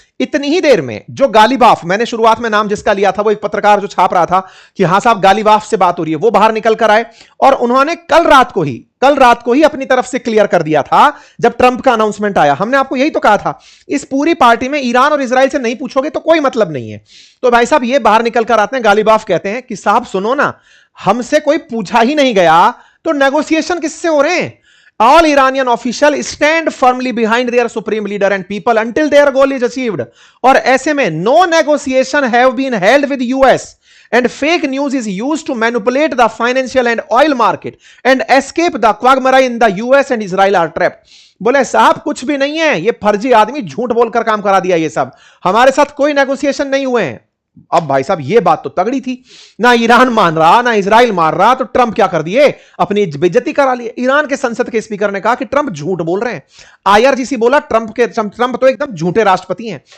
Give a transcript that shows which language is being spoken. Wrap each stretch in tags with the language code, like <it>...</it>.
<hi>इतनी ही देर में जो गालिबाफ, मैंने शुरुआत में नाम जिसका लिया था, वो एक पत्रकार जो छाप रहा था कि हां साहब गालिबाफ से बात हो रही है, वो बाहर निकल कर आए और उन्होंने कल रात को ही अपनी तरफ से क्लियर कर दिया था जब ट्रंप का अनाउंसमेंट आया। हमने आपको यही तो कहा था, इस पूरी पार्टी में ईरान और इजराइल से नहीं पूछोगे तो कोई मतलब नहीं है। तो भाई साहब ये बाहर निकल कर आते हैं, गालिबाफ कहते हैं कि साहब सुनो ना, हमसे कोई पूछा ही नहीं गया तो नेगोशिएशन किससे हो रहे हैं?</hi> <en>All Iranian officials stand firmly behind their supreme leader and people until their goal is achieved.</en> <hi>और ऐसे में</hi> <en>no negotiation have been held with US and fake news is used to manipulate the financial and oil market and escape the quagmire in the US and Israel are trapped.</en> <hi>बोले साहब कुछ भी नहीं है, ये फर्जी आदमी झूठ बोलकर काम करा दिया। ये सब हमारे साथ कोई नेगोशिएशन नहीं हुए हैं। अब भाई साहब ये बात तो तगड़ी थी, ना ईरान मान रहा ना इजराइल मान रहा, तो ट्रंप क्या कर दिए, अपनी बेइज्जती करा ली। ईरान के संसद के स्पीकर ने कहा कि ट्रंप झूठ बोल रहे हैं। आईआरजीसी बोला ट्रंप तो एकदम झूठे राष्ट्रपति हैं।</hi>